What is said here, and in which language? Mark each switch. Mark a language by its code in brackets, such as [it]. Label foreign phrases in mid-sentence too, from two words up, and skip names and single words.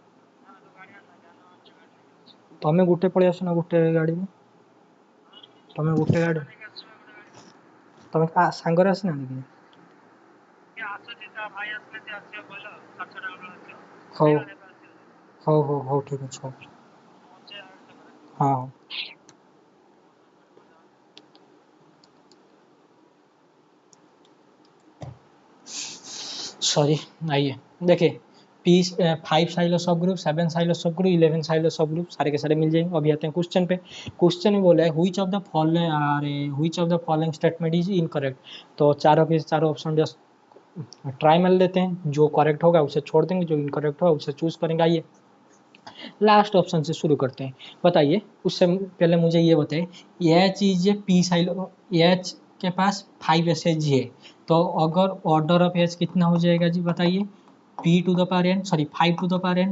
[or] ତମେ ଗୋଟେ ପଳେଇ ଆସ ନା, ଗୋଟେ ଗାଡ଼ିରେ, ତମେ ଗୋଟେ ଗାଡ଼ି, ତମେ ସାଙ୍ଗରେ ଆସିନାହାନ୍ତି କି? ହଉ ହଉ ହଉ ହଉ ଠିକ୍ ଅଛି, ହଉ ହଁ। [hi] सॉरी, आइए देखिए, [en] P 5 Sylow subgroup, 7 Sylow subgroup, 11 Sylow subgroup, [hi] सारे के सारे मिल जाएंगे। अभी आते हैं क्वेश्चन पे। क्वेश्चन में बोला है [en] which of the following, [hi] अरे [en] which of the following statement is incorrect. [hi] तो चारों के चारों [en] option just try [hi] मार लेते हैं, जो करेक्ट होगा उसे छोड़ देंगे, जो इनकरेक्ट होगा उसे चूज करेंगे। आइए [en] last option [hi] से शुरू करते हैं। बताइए, उससे पहले मुझे ये बताइए, [en] H is a P Sylow, [hi] एच के पास 5 एस एच जी है, तो अगर [en] order of H [hi] कितना हो जाएगा जी, बताइए, [en] P to the power N, sorry 5 to the power N.